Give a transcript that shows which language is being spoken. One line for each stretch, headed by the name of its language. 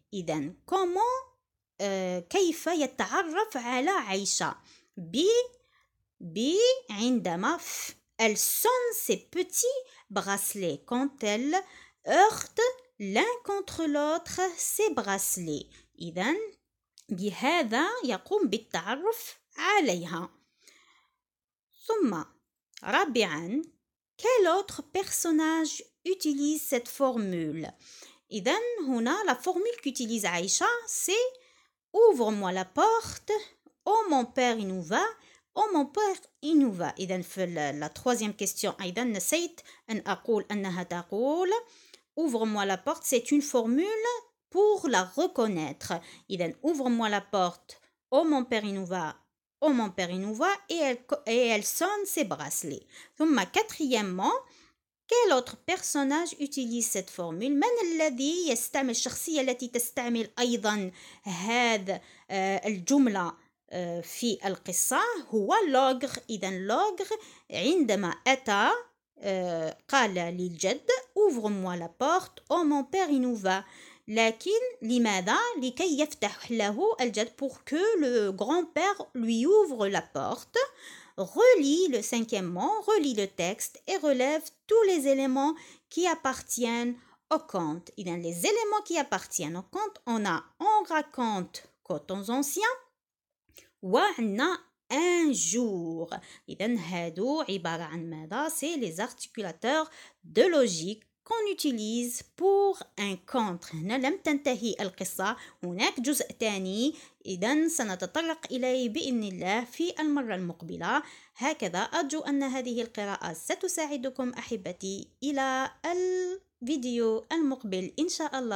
French: إذن comment
Arabic: كيف يتعرف على عائشة عندما
French: elle sonne ses petits bracelets quand elle heurte l'un contre l'autre ses bracelets.
Arabic: إذن بهذا يقوم بالتعرف عليها. ثم رابعا
French: quel autre personnage utilise cette formule. إذن هنا la formule qu'utilise Aïcha c'est ouvre-moi la porte, oh mon père il nous va, oh mon père il nous va. إذن في la troisième question
Arabic: أيضا نسيت أن أقول أنها تقول
French: ouvre-moi la porte, c'est une formule pour la reconnaître. إذن ouvre-moi la porte, oh mon père il nous va, oh mon père il nous va, et elle sonne ses bracelets. ثم quatrièmement quel autre personnage utilise cette formule.
Arabic: من الذي يستعمل الشخصية التي تستعمل أيضا هذا الجملة في القصة هو لوغر. إذا لوغر عندما أتى قال للجد
French: ouvre-moi la porte, oh mon père il nous va.
Arabic: لكن لماذا؟ لكي يفتح له الجد
French: pour que le grand-père lui ouvre la porte. Relis le cinquièmement, relis le texte et relève tous les éléments qui appartiennent au conte. إذن les éléments qui appartiennent au conte, on raconte temps anciens
Arabic: وعندنا
French: un jour.
Arabic: إذن هادو عبارة عن ماذا؟
French: C'est les articulateurs de logique qu'on utilise pour un conte.
Arabic: هنا لم تنتهي القصة، هناك جزء ثاني إذن سنتطرق إليه بإذن الله في المرة المقبلة. هكذا أرجو أن هذه القراءة ستساعدكم أحبتي إلى الفيديو المقبل إن شاء الله.